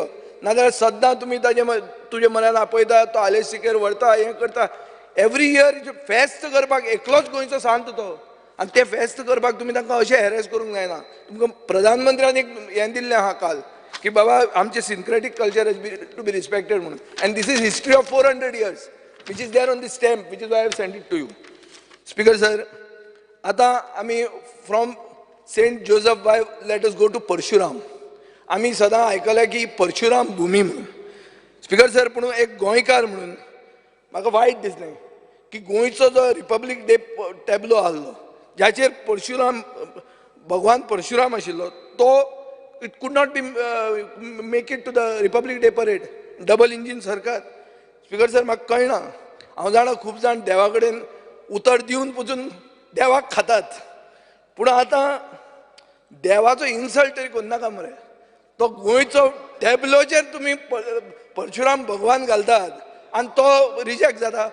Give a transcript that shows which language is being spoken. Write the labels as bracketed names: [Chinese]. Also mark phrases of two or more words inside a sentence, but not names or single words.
[Konkani] नाजाल्यार सद्दां तुमी तुजे मनान आपयता, तो आलेसिकेर व्हरता, हें करता. [English] every year [Konkani] फेस्त करपाक एकलोच गोंयचो सांत तो, आनी तें फेस्त करपाक तुमी तांकां अशें हॅरेस करूंक जायना. तुमकां प्रधानमंत्र्यान एक हें दिल्लें आहा काल की बाबा आमचें [English] syncretic culture has to be respected [Konkani] म्हणून. [English] and this is history of 400 years which is there on the stamp, which is why I have sent it to you. Speaker sir, [Konkani] आतां आमी [English] from Saint Joseph why let us go to [Konkani] परशुराम. आमी सदां आयकलें की परशुराम भुमी म्हणून. [English] Speaker sir, [Konkani] पूण एक गोंयकार म्हणून म्हाका वायट दिसलें की गोंयचो जो [English] Republic Day tableau [Konkani] आहलो जाचेर परशुराम, भगवान परशुराम आशिल्लो, तो [English] it could not be make it to the Republic Day parade. Double engine [Konkani] सरकार. [English] Speaker sir [Konkani] म्हाका कळना. हांव जाणा खूब जाण देवा कडेन उतर दिवन पसून देवाक खातात. पूण आतां देवाचो इन्सल्ट तरी करनाका मरे. तो गोंयचो टॅब्लोचेर तुमी परशुराम भगवान घालतात आनी तो रिजेक्ट जाता.